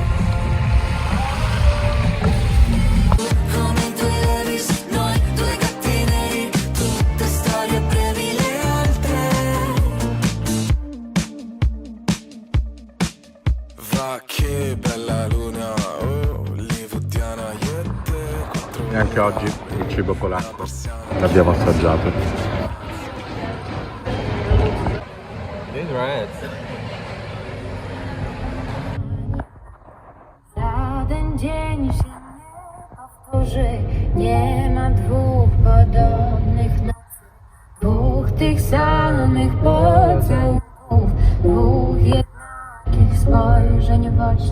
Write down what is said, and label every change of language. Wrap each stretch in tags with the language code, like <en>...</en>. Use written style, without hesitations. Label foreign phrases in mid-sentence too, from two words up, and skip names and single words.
<it>Come due Elvis, noi due gatti neri, tutte storie brevi le altre. Va che bella luna, oh, hollywoodiana, io e te. E anche oggi il cibo polacco l'abbiamo assaggiato.</it> <pl>Żaden dzień się nie powtórzy, nie ma dwóch podobnych nocy, dwóch tych samych pocałunków, dwóch jednakich spojrzeń w oczy.</pl>